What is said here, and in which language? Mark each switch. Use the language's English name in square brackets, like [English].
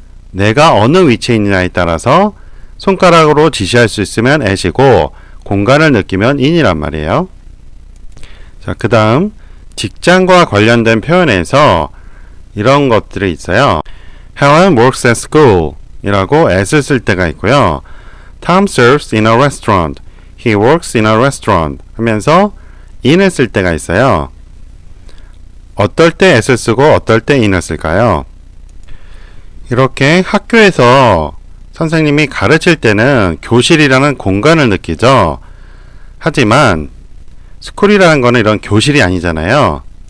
[Korean] 내가 어느 위치에 있느냐에 따라서 손가락으로 지시할 수 있으면 at이고 공간을 느끼면 in이란 말이에요. 자, 그 다음 직장과 관련된 표현에서 이런 것들이 있어요. [English] Helen works at school [Korean] 이라고 at을 쓸 때가 있고요. [English] Tom serves in a restaurant. He works in a restaurant [Korean] 하면서 in을 쓸 때가 있어요. 어떨 때 at을 쓰고 어떨 때 in을 쓸까요? 이렇게 학교에서 선생님이 가르칠 때는 교실이라는 공간을 느끼죠. 하지만 스쿨이라는 거는 이런 교실이 아니잖아요.